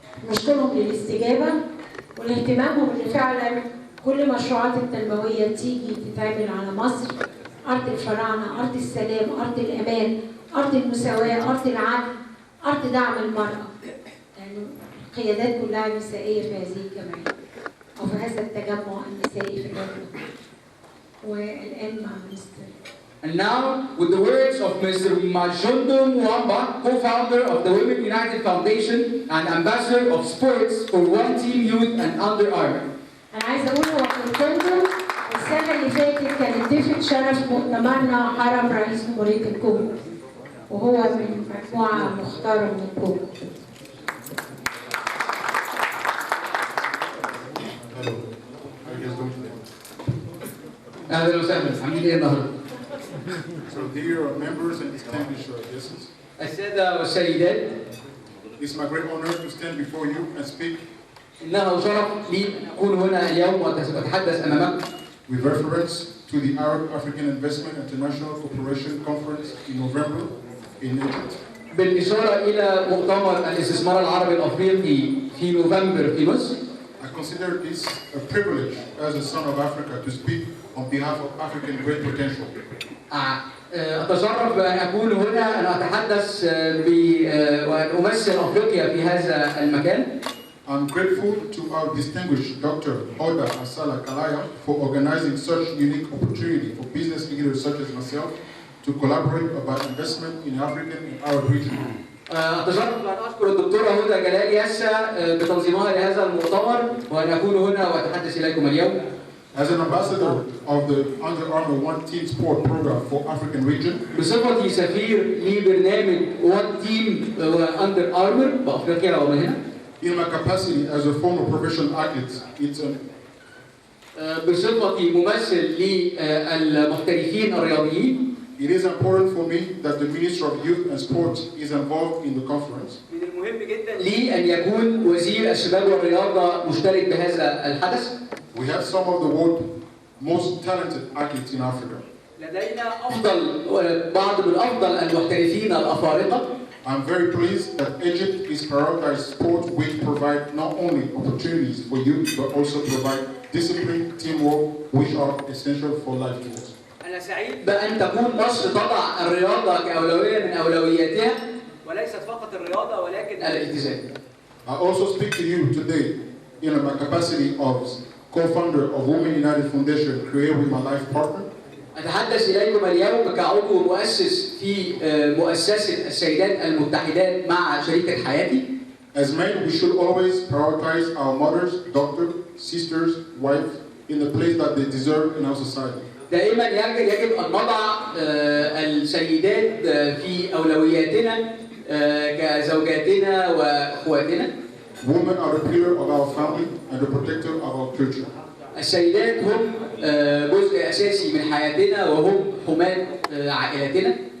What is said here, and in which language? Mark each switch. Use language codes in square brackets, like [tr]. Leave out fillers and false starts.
[ar] نشكرهم للاستجابة والاهتمامهم اللي فعلا كل مشروعات التنموية تيجي تتعمل على مصر، أرض الفراعنة، أرض السلام، أرض الأمان، أرض المساواة، أرض العدل، أرض دعم المرأة. يعني القيادات كلها نسائية في هذه الجمعية أو في هذا التجمع النسائي في الوطن. والآن مع مستر. [en] And now, with the words of Mr. Majondo Mwamba, co-founder of the Women United Foundation and ambassador of sports for One Team Youth and Under Armour. [ar] أنا عايزة أقول هو كنتم السنة اللي فاتت كانت ضيفة شرف مؤتمرنا حرم رئيس جمهورية الكونغو، وهو من مجموعة مختارة من الكونغو. أهلا وسهلا، عاملين إيه النهارده؟ [en] So dear members and distinguished guests, [ar] السادة والسيدات، [en] it's my great honor to stand before you and speak [ar] إنه شرف لي أن أكون هنا اليوم وأتحدث أمامكم [en] with reference to the Arab-African Investment International Cooperation Conference in November in Egypt. [ar] بالإشارة إلى مؤتمر الاستثمار العربي الافريقي في نوفمبر في مصر. [en] I consider this a privilege as a son of Africa to speak on behalf of African great potential. [ar] أتشرف بأن أكون هنا أن أتحدث وأن أمثل أفريقيا في هذا المكان. [en] I'm grateful to our distinguished Dr. Hoda Asala Kalaya for organizing such unique opportunity for business leaders such as myself to collaborate about investment in African and Arab region. [ar] أتشرف بأن أشكر الدكتورة هدى جلال ياسا بتنظيمها لهذا المؤتمر وأن أكون هنا وأتحدث إليكم اليوم. [en] As an ambassador of the Under Armour One Team Sport Program for African region, [ar] بصفتي سفير لبرنامج One Team Under Armour بأفريقيا ومن هنا. [en] in my capacity as a former professional athlete, it's an [ar] بصفتي ممثل للمحترفين الرياضيين. [en] It is important for me that the Minister of Youth and Sport is involved in the conference. [ar] من المهم جدا لي أن يكون وزير الشباب والرياضة مشترك بهذا الحدث. [en] We have some of the world's most talented athletes in Africa. [ar] لدينا بعض من أفضل المحترفين الأفارقة. [en] I'm very pleased that Egypt is prioritized sport which provide not only opportunities for youth but also provide discipline, teamwork, which are essential for life goals. [ar] أنا سعيد بأن تكون مصر تضع الرياضة كأولوية من أولوياتها وليست فقط الرياضة ولكن الالتزام. [en] I also speak to you today in my capacity of co-founder of Women United Foundation, created with my life partner. [ar] أتحدث إليكم اليوم كعضو مؤسس في مؤسسة السيدات المتحدات مع شريكة حياتي. [en] As men, we should always prioritize our mothers, daughters, sisters, wives in the place that they deserve in our society. [ar] دائما يجب أن نضع السيدات في أولوياتنا كزوجاتنا وأخواتنا. [en] Women are the pillar of our family and the protector of our culture. [ar] السيدات هم جزء أساسي من حياتنا وهم حماة عائلتنا.